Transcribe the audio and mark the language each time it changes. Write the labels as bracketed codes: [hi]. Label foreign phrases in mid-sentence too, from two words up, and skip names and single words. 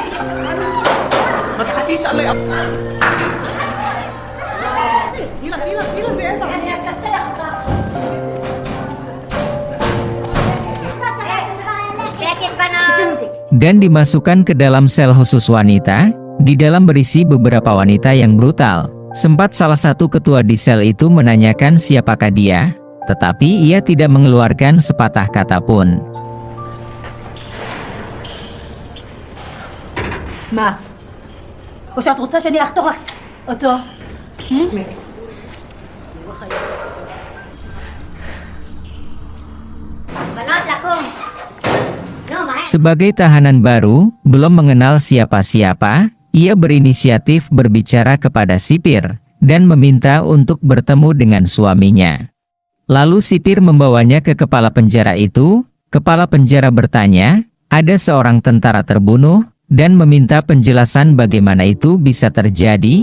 [id] Dan dimasukkan ke dalam sel khusus wanita. Di dalam berisi beberapa wanita yang brutal. Sempat salah satu ketua di sel itu menanyakan siapakah dia, tetapi ia tidak mengeluarkan sepatah kata pun. [he] מה? או שאת רוצה שאני אחתוך לך אותו? בנות לקום. [id] Sebagai tahanan baru, belum mengenal siapa-siapa, ia berinisiatif berbicara kepada sipir, dan meminta untuk bertemu dengan suaminya. Lalu sipir membawanya ke kepala penjara itu. Kepala penjara bertanya, ada seorang tentara terbunuh, dan meminta penjelasan bagaimana itu bisa terjadi.